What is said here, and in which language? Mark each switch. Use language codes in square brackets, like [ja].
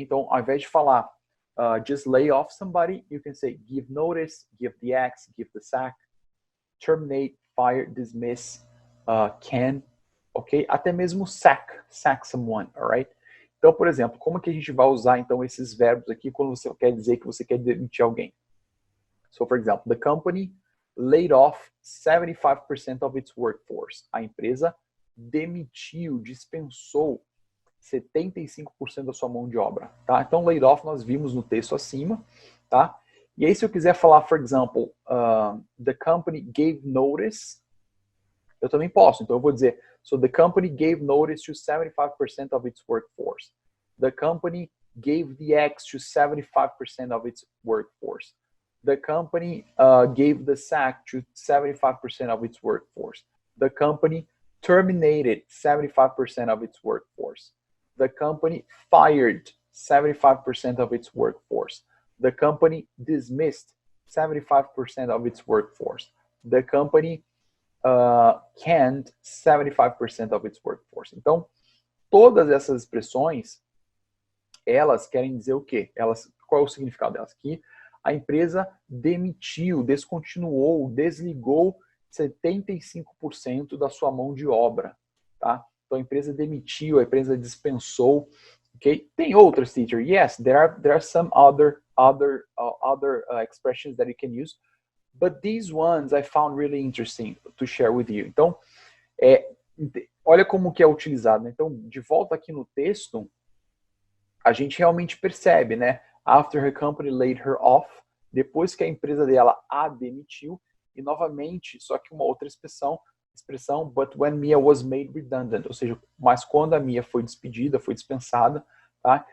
[pt] Então, ao invés de falar [en] just lay off somebody, you can say give notice, give the axe, give the sack, terminate, fire, dismiss, can, ok? [pt] Até mesmo [en] sack someone, alright? [pt] Então, por exemplo, como que a gente vai usar então esses verbos aqui quando você quer dizer que você quer demitir alguém? [en] So, for example, the company laid off 75% of its workforce. [pt] A empresa demitiu, dispensou 75% da sua mão de obra, tá? Então, laid off nós vimos no texto acima, tá? E aí, se eu quiser falar, [en] for example, the company gave notice, [pt] eu também posso. Então, eu vou dizer, [en] so the company gave notice to 75% of its workforce. The company gave the axe to 75% of its workforce. The company gave the sack to 75% of its workforce. The company terminated 75% of its workforce. The company fired 75% of its workforce. The company dismissed 75% of its workforce. The company canned 75% of its workforce. [pt] Então, todas essas expressões, elas querem dizer o quê? Qual é o significado delas? Que a empresa demitiu, descontinuou, desligou 75% da sua mão de obra, tá? Então a empresa demitiu, a empresa dispensou, ok? Tem outras, teacher. [en] Yes, there are some other expressions that you can use, but these ones I found really interesting to share with you. [pt] Então, olha como que é utilizado, né? Então, de volta aqui no texto, a gente realmente percebe, né? [en] After her company laid her off, [pt] depois que a empresa dela a demitiu, e novamente, só que uma outra expressão, [en] but when Mia was made redundant, [pt] ou seja, mas quando a Mia foi despedida, foi dispensada, tá?